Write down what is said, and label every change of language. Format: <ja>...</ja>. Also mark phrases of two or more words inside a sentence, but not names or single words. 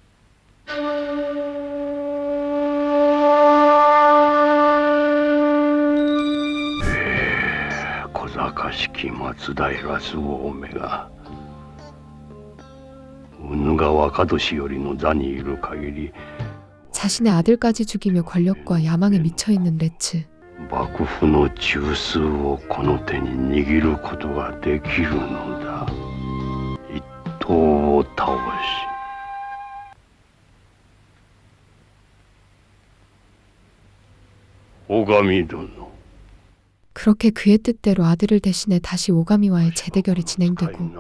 <ja>小賢しき松平周防めが宇野川若年寄りの座にいる限り</ja> <ko>자신의 아들까지 죽이며 권력과 야망에 미쳐있는 레츠.</ko> <ja>幕府の中枢をこの手に握ることができるのだ。一党を倒し尾上殿</ja> <ko>그렇게 그의 뜻대로 아들을 대신해 다시 오가미와의 재대결이 진행되고</ko>